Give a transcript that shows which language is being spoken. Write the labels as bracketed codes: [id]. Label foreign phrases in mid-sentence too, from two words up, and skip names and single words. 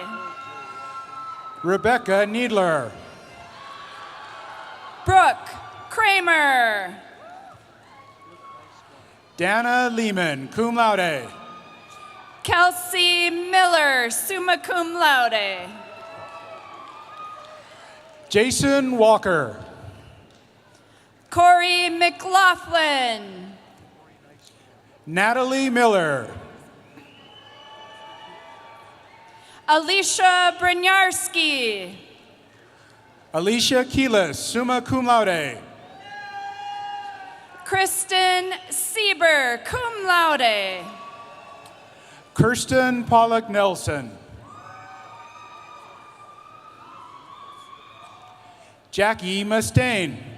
[en] Rebecca Needler. Brooke Kramer. Dana Lehman, [la] cum laude. [en] Kelsey Miller, [la] summa cum laude. [en] Jason Walker. Corey McLaughlin. Natalie Miller. Alicia Brynarski. Alicia Keelis, [la] summa cum laude. [en] Kristen Sieber, [la] cum laude. [en] Kirsten Pollock Nelson. Jackie Mustaine.